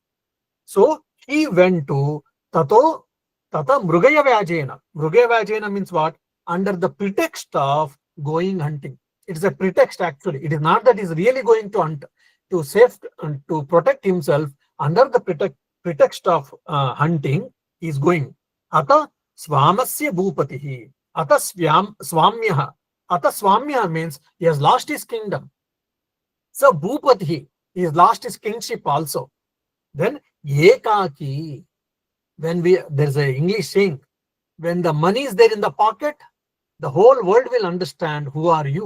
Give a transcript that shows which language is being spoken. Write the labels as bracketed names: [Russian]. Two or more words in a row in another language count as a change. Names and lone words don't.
[English] So he went to [Sanskrit] ततो मृगया व्याजेन. मृगया व्याजेन [English] means what? Under the pretext of going hunting. It's a pretext actually. It is not that he's really going to hunt. To protect himself, under the pretext of hunting, he is going. [Sanskrit] हत स्वाम्यस्य भूपतिः. हत स्वाम्यः। हत स्वाम्यः [English] means he has lost his kingdom. So bhupatihi, he has lost his kingship also. Then ekaki. There's an English saying, when the money is there in the pocket, the whole world will understand who are you.